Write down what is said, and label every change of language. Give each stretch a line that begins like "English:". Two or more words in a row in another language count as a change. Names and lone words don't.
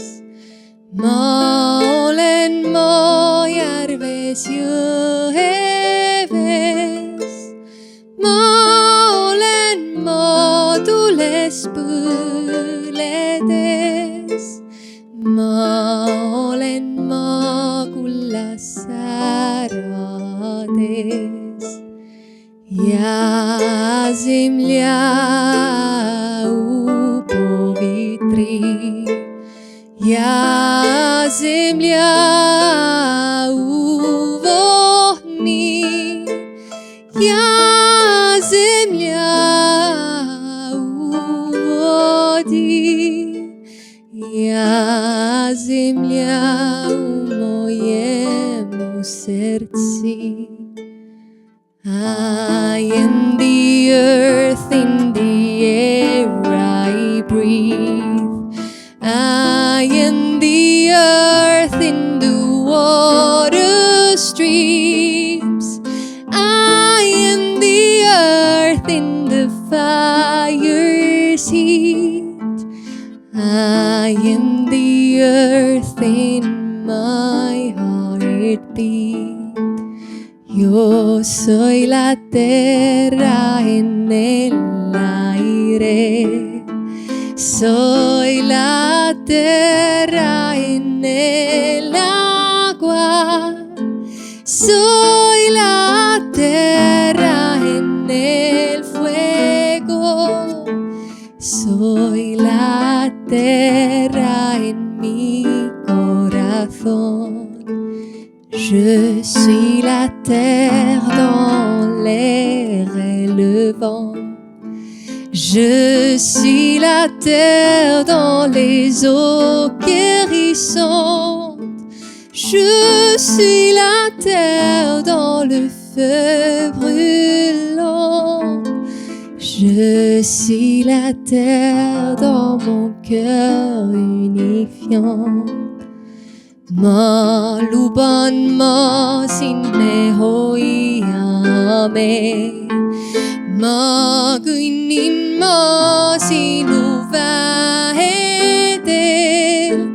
Estonian: Ma olen maa järves jõeves. Ma olen maa tules põledes. Ma olen maa kullas säärades.
Ukrainian: Я земля у повітрі, я земля у вогні, я земля у воді, я земля у моєму серці.
English: I am the earth in the air I breathe. I am the earth in the water streams. I am the earth in the fire's heat. I am the earth in my heartbeat.
Spanish: Yo soy la tierra en el aire. Soy la tierra en el agua. Soy la tierra en el fuego. Soy la tierra en mi corazón.
French: Je suis la terre dans l'air et le vent. Je suis la terre dans les eaux guérissantes. Je suis la terre dans le feu brûlant. Je suis la terre dans mon cœur unifiant.
Estonian: Ma luban ma sinne hoiame. Ma kõnnin ma sinu väedel.